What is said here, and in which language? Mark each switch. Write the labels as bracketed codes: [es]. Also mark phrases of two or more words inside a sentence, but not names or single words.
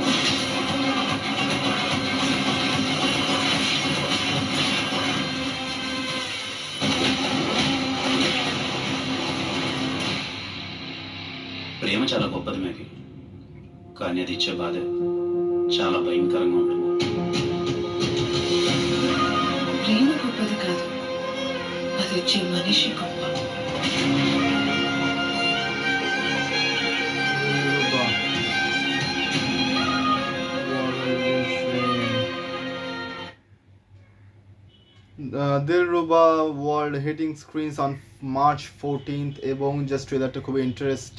[te] ప్రేమ చాలా గొప్పది మేకి, కానీ అది ఇచ్చే బాధ చాలా భయంకరంగా ఉంటుంది. ప్రేమ గొప్పది కాదు, అది వచ్చే మనిషి గొప్ప. [bn] দিলরুবা [en] world hitting screens on March 14 [bn] এবং জাস্ট ট্রেলারটা খুবই ইন্টারেস্টিং।